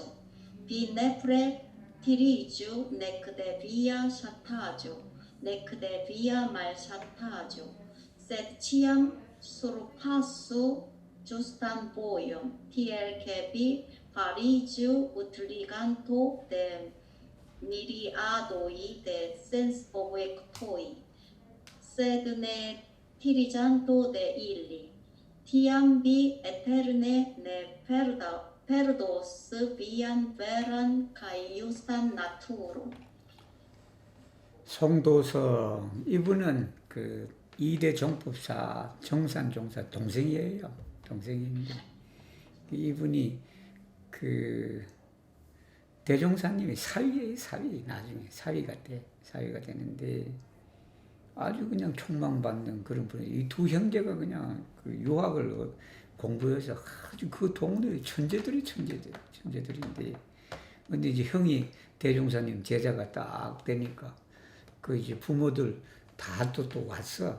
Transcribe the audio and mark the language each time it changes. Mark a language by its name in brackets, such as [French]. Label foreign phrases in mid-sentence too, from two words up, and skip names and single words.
[Esperanto] Vi nepre tiriĝu nek de via ŝataĵo, nek de via malŝataĵo, sed ĉiam surpasu ĝustan vojon, tiel ke vi fariĝu utiliganto de miriadoj de sensobjektoj, sed ne tiriĝanto de ili. Tiam vi eterne ne perdos vian veran kaj justan naturon. [Korean] 송도서 이분은 그 2대 정법사 정산종사 동생이에요. 동생인데 이분이 그 대종사님이 사위예요. 사위. 나중에 사위가 되는데 아주 그냥 촉망받는 그런 분이 이 두 형제가 그냥 그 유학을 공부해서 아주 그 동네의 천재들인데 근데 이제 형이 대종사님 제자가 딱 되니까 그 이제 부모들 다 또 왔어.